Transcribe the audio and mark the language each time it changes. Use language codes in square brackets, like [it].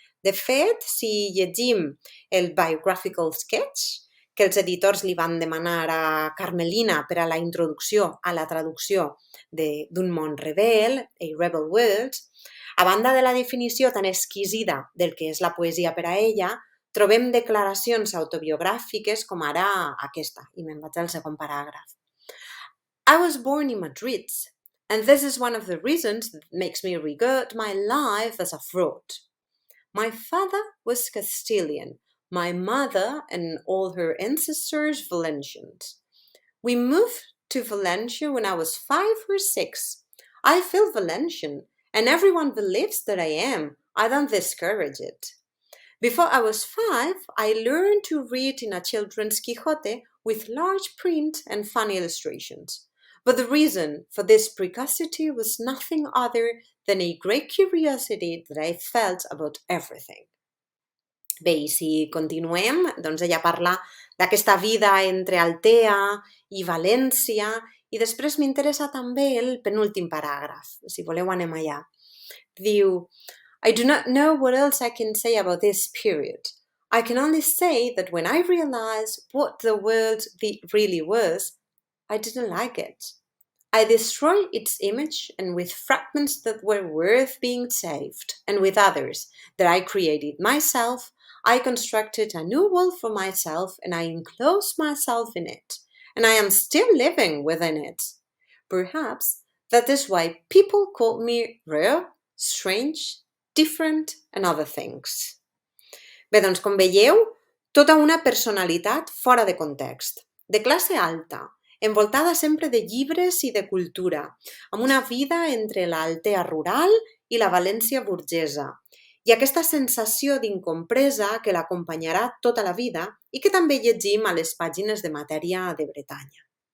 [ca] De fet, si llegim el Biographical Sketch, que els editors li van demanar a Carmelina per a la introducció a la traducció d'un món rebel, A Rebel World, a banda de la definició tan exquisida del que és la poesia per a ella, trobem declaracions autobiogràfiques com ara aquesta, i me'n vaig al segon paràgraf. [en] I was born in Madrid, and this is one of the reasons that makes me regard my life as a fraud. My father was Castilian, my mother and all her ancestors Valencians. We moved to Valencia when I was 5 or 6. I feel Valencian, and everyone believes that I am. I don't discourage it. Before I was 5, I learned to read in a children's Quixote with large print and fun illustrations. But the reason for this precocity was nothing other than a great curiosity that I felt about everything. [ca] Bé, i si continuem, doncs ella parla d'aquesta vida entre Altea i València i després m'interessa també el penúltim paràgraf. Si voleu anem allà. Diu, [en] I do not know what else I can say about this period. I can only say that when I realized what the world really was, I didn't like it. I destroyed its image, and with fragments that were worth being saved, and with others that I created myself, I constructed a new world for myself, and I enclosed myself in it, and I am still living within it. Perhaps that is why people call me rare, strange, different, and other things. [ca] Bé, doncs com veieu, tota una personalitat fora de context, de classe alta, envoltada sempre de llibres i de cultura, amb una vida entre l'Altea rural i la València burgesa, i aquesta sensació d'incompresa que l'acompanyarà tota la vida i que també llegim a les pàgines de Matèria de Bretanya.